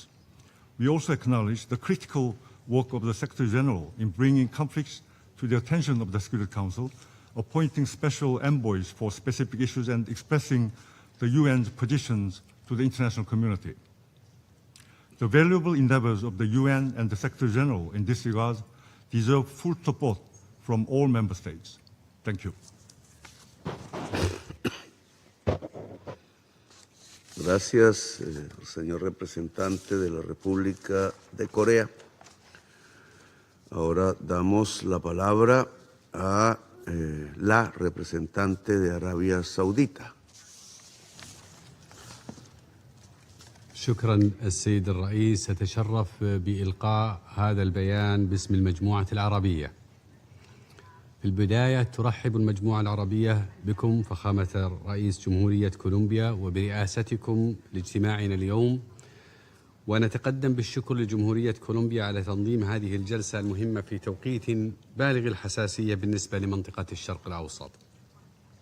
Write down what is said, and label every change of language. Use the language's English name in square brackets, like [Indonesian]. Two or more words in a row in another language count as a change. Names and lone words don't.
[English] We also acknowledge the critical work of the Secretary General in bringing conflicts to the attention of the Security Council, appointing special envoys for specific issues, and expressing the UN's positions to the international community. The valuable endeavors of the UN and the Secretary General in this regard deserve full support from all member states. Thank you. [Spanish] Gracias, señor representante de la República de Corea. Ahora damos la palabra a la representante de Arabia Saudita. [Arabic] شكرا السيد الرئيس. أتشرف بإلقاء هذا البيان باسم المجموعة العربية. في البداية ترحب المجموعة العربية بكم فخامة رئيس جمهورية كولومبيا وبرئاستكم لاجتماعنا اليوم، ونتقدم بالشكر لجمهورية كولومبيا على تنظيم هذه الجلسة المهمة في توقيت بالغ الحساسية بالنسبة لمنطقة الشرق الأوسط.